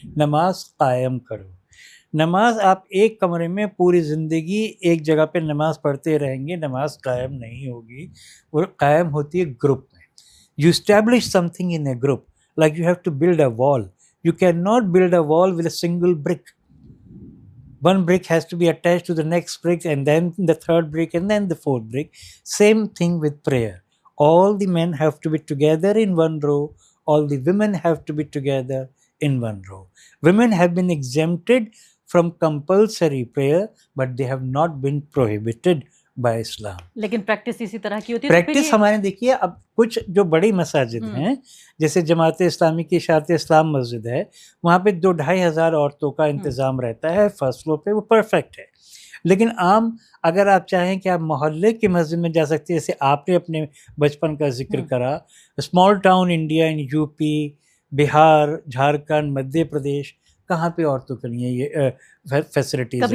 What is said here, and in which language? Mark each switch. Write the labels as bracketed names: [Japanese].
[Hindi] नमाज कायम करो। नमाज आप एक कमरे में पूरी ज़िंदगी एक जगह पे नमाज पढ़ते रहेंगे, नमाज कायम नहीं होगी। वो कायम होती है ग्रुप में। [English] You establish something in a group, like you have to build a wall. You can not build a wall with a single brick. One brick has to be attached to the next brick, and then the third brick, and then the fourth brick. Same thing with prayer. All the men have to be together in one row. All the women have to be together in one row. Women have been exempted from compulsory prayer, but they have not been prohibited by Islam. [Hindi] लेकिन practice इसी तरह की होती है। Practice हमारे देखिए, अब कुछ जो बड़ी मसाजिद हैं, जैसे जमात इस्लामी की शात इस्लाम मस्जिद है, वहाँ पे 2-2,500 औरतों का इंतज़ाम रहता है फर्स्ट फ्लोर पे, वो परफेक्ट है। लेकिन आम अगर आप चाहें कि आप मोहल्ले की मस्जिद में जा सकते हैं, जैसे आपने अपने बचपन का जिक्र करा, [English] small town India in [Hindi] UP, Bihar, Jharkhand, Madhya Pradesh, कहाँ पे औरतों के लिए ये फैसिलिटीज